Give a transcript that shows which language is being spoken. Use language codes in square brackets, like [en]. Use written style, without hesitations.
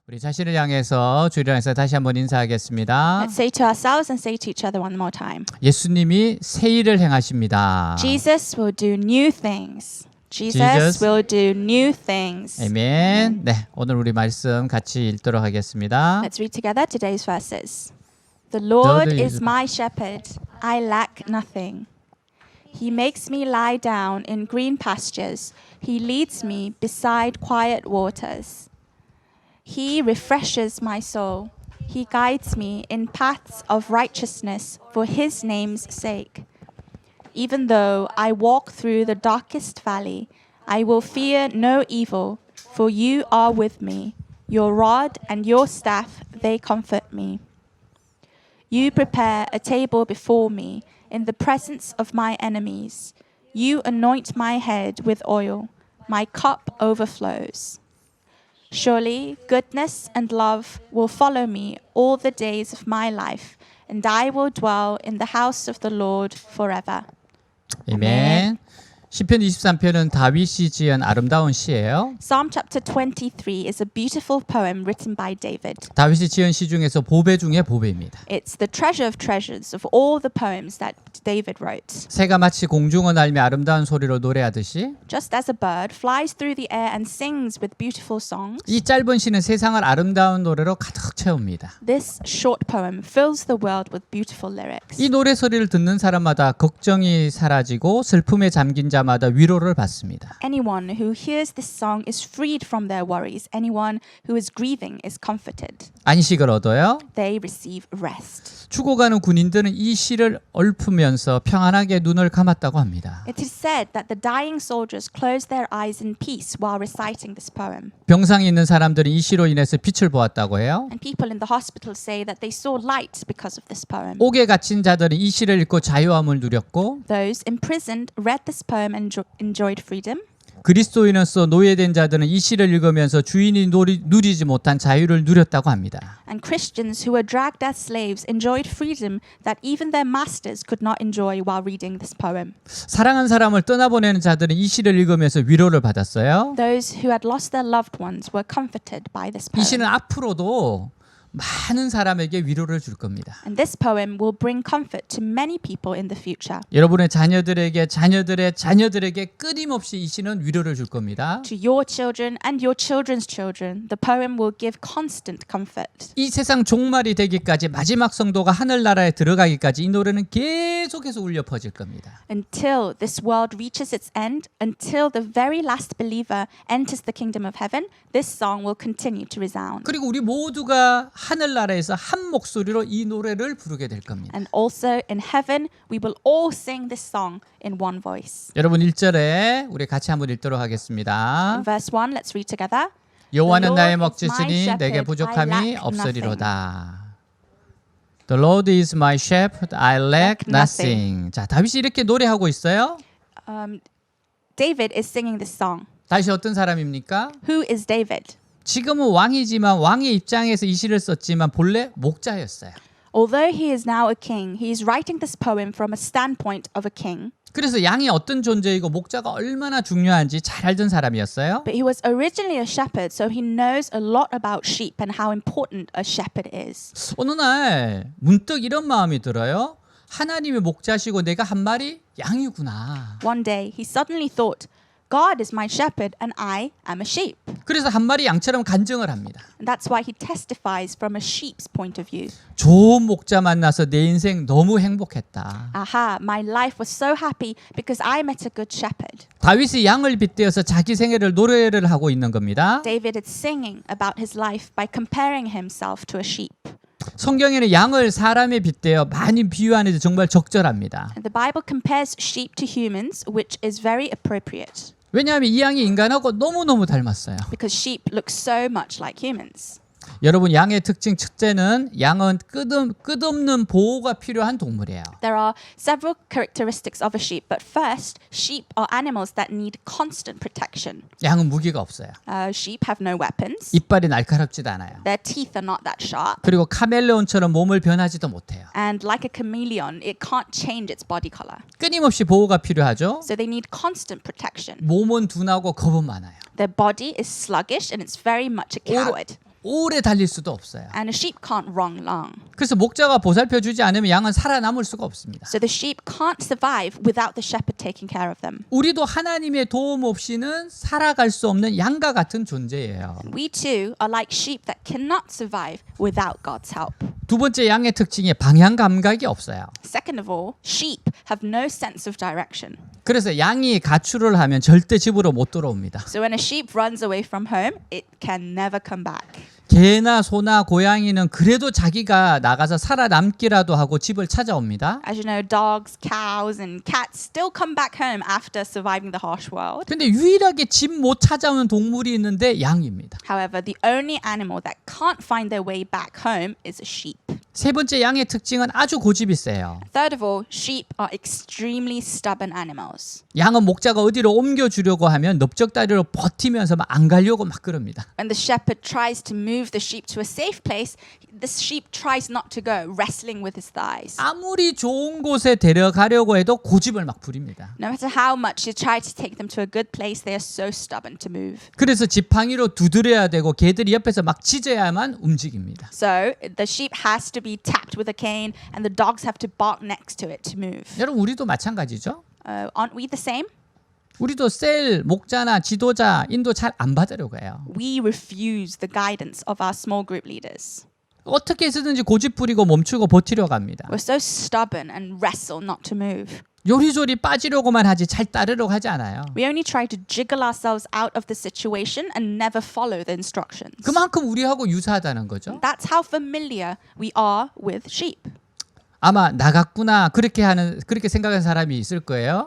[ko] 우리 자신을 향해서 주를 향해서 다시 한번 인사하겠습니다. [en] Let's say to ourselves and say to each other one more time. [ko] 예수님이 새 일을 행하십니다. [en] Jesus will do new things. Jesus. Jesus will do new things. [ko] 아멘. 네, 오늘 우리 말씀 같이 읽도록 하겠습니다. [en] Let's read together today's verses. The Lord Lord is is- my shepherd. I lack nothing. He makes me lie down in green pastures. He leads me beside quiet waters. He refreshes my soul. He guides me in paths of righteousness for his name's sake. Even though I walk through the darkest valley, I will fear no evil, for you are with me. Your rod and your staff, they comfort me. You prepare a table before me in the presence of my enemies. You anoint my head with oil. My cup overflows. Surely goodness and love will follow me all the days of my life, and I will dwell in the house of the Lord forever. [ko] 아멘. 시편 23편은 다윗이 지은 아름다운 시예요. [en] Psalm chapter 23 is a beautiful poem written by David. [ko] 다윗이 지은 시 중에서 보배 중에 보배입니다. [en] It's the treasure of treasures of all the poems that David wrote. [ko] 새가 마치 공중을 날며 아름다운 소리로 노래하듯이 [en] Just as a bird flies through the air and sings with beautiful songs, [ko] 이 짧은 시는 세상을 아름다운 노래로 가득 채웁니다. [en] this short poem fills the world with beautiful lyrics. [ko] 이 노래 소리를 듣는 사람마다 걱정이 사라지고 슬픔에 잠긴 자마다 위로를 받습니다. [en] Anyone who hears this song is freed from their worries. Anyone who is grieving is comforted. [ko] 안식을 얻어요. [en] They receive rest. [ko] 죽어가는 군인들은 이 시를 읊으면서 평안하게 눈을 감았다고 합니다. [en] It is said that the dying soldiers closed their eyes in peace while reciting this poem. [ko] 병상에 있는 사람들은 이 시로 인해서 빛을 보았다고 해요. [en] And people in the hospital say that they saw light because of this poem. [ko] 옥에 갇힌 자들은 이 시를 읽고 자유함을 누렸고 [en] Those imprisoned read this poem and enjoyed freedom. [ko] 그리스도인으로서 노예된 자들은 이 시를 읽으면서 주인이 누리지 못한 자유를 누렸다고 합니다. [en] And Christians who were dragged as slaves enjoyed freedom that even their masters could not enjoy while reading this poem. [ko] 사랑한 사람을 떠나보내는 자들은 이 시를 읽으면서 위로를 받았어요. [en] Those who had lost their loved ones were comforted by this [ko] 이 시는 [en] poem. [ko] 앞으로도 많은 사람에게 위로를 줄 겁니다. [en] And this poem will bring comfort to many people in the future. [ko] 여러분의 자녀들에게 자녀들의 자녀들에게 끊임없이 이 시는 위로를 줄 겁니다. [en] To your children and your children's children, the poem will give constant comfort. [ko] 이 세상 종말이 되기까지 마지막 성도가 하늘나라에 들어가기까지 이 노래는 계속해서 울려 퍼질 겁니다. [en] Until this world reaches its end, until the very last believer enters the kingdom of heaven, this song will continue to resound. [ko] 그리고 우리 모두가 하늘나라에서 한 목소리로 이 노래를 부르게 될 겁니다. [en] And also in heaven, we will all sing this song in one voice. [ko] 여러분 1절에 우리 같이 한번 읽도록 하겠습니다. [en] In verse 1, let's read together. [ko] 여호와는 [en] The [ko] 나의 [en] Lord is my [ko] 먹지시니 [en] shepherd, [ko] 내게 [en] I [ko] 부족함이 [en] lack [ko] 없으리로다. [en] The Lord is my shepherd, I lack nothing. [ko] 자, 다윗이 이렇게 노래하고 있어요. [en] David is singing this song. [ko] 다윗이 어떤 사람입니까? [en] Who is David? [ko] 지금은 왕이지만 왕의 입장에서 이 시를 썼지만 본래 목자였어요. [en] Although he is now a king, he is writing this poem from a standpoint of a king. [ko] 그래서 양이 어떤 존재이고 목자가 얼마나 중요한지 잘 알던 사람이었어요. [en] But he was originally a shepherd, so he knows a lot about sheep and how important a shepherd is. [ko] 어느 날 문득 이런 마음이 들어요. 하나님의 목자시고 내가 한 마리 양이구나. [en] One day, he suddenly thought, God is my shepherd and I am a sheep. [ko] 그래서 한 마리 양처럼 간증을 합니다. [en] And that's why he testifies from a sheep's point of view. [ko] 좋은 목자 만나서 내 인생 너무 행복했다. [en] Aha, my life was so happy because I met a good shepherd. [ko] 다윗이 양을 빗대어서 자기 생애를 노래를 하고 있는 겁니다. [en] David is singing about his life by comparing himself to a sheep. [ko] 성경에는 양을 사람에 빗대어 많이 비유하는데 정말 적절합니다. [en] And the Bible compares sheep to humans, which is very appropriate [ko] 왜냐하면 이 양이 인간하고 너무너무 닮았어요. [en] because sheep look so much like humans. [ko] 여러분 양의 특징 첫째는 양은 끝없는 보호가 필요한 동물이에요. [en] There are several characteristics of a sheep, but first, sheep are animals that need constant protection. [ko] 양은 무기가 없어요. [en] Sheep have no weapons. [ko] 이빨이 날카롭지도 않아요. [en] Their teeth are not that sharp. [ko] 그리고 카멜레온처럼 몸을 변하지도 못해요. [en] And like a chameleon, it can't change its body color. [ko] 끊임없이 보호가 필요하죠. [en] So they need constant protection. [ko] 몸은 둔하고 겁은 많아요. [en] Their body is sluggish and it's very much a coward. [ko] 오래 달릴 수도 없어요. [en] and a sheep can't run long. [ko] 그래서 목자가 보살펴 주지 않으면 양은 살아남을 수가 없습니다. [en] So the sheep can't survive without the shepherd taking care of them. [ko] 우리도 하나님의 도움 없이는 살아갈 수 없는 양과 같은 존재예요. [en] We too are like sheep that cannot survive without God's help. [ko] 두 번째 양의 특징이 방향 감각이 없어요. [en] Second of all, sheep have no sense of direction. [ko] 그래서 양이 가출을 하면 절대 집으로 못 돌아옵니다. [en] So when a sheep runs away from home, it can never come back. [ko] 개나 소나 고양이는 그래도 자기가 나가서 살아남기라도 하고 집을 찾아옵니다. [en] As you know, dogs, cows, and cats still come back home after surviving the harsh world. [ko] 근데 유일하게 집 못 찾아오는 동물이 있는데 양입니다. [en] However, the only animal that can't find their way back home is a sheep. [ko] 세 번째 양의 특징은 아주 고집이 세요. [en] Third of all, sheep are extremely stubborn animals. [ko] 양은 목자가 어디로 옮겨주려고 하면 넓적다리로 버티면서 막 안 가려고 막 그럽니다. [en] When the shepherd tries to move the sheep to a safe place, the sheep tries not to go, wrestling with his thighs. [ko] 아무리 좋은 곳에 데려가려고 해도 고집을 막 부립니다. [en] No matter how much you try to take them to a good place, they are so stubborn to move. [ko] 그래서 지팡이로 두드려야 되고 개들이 옆에서 막 짖어야만 움직입니다. [en] So the sheep has to be tapped with a cane, and the dogs have to bark next to it to move. [ko] 여러분 우리도 마찬가지죠. [en] Aren't we the same? [ko] 우리도 셀, 목자나 지도자, 인도 잘 안 받으려고 해요. [en] We refuse the guidance of our small group leaders. [ko] 어떻게 해서든지 고집 부리고 멈추고 버티려고 합니다. [en] We're so stubborn and wrestle not to move. [ko] 요리조리 빠지려고만 하지 잘 따르려고 하지 않아요. [en] We only try to jiggle ourselves out of the situation and never follow the instructions. [ko] 그만큼 우리하고 유사하다는 거죠. [en] That's how familiar we are with sheep. [ko] 아마 나갔구나 그렇게 생각하는 사람이 있을 거예요.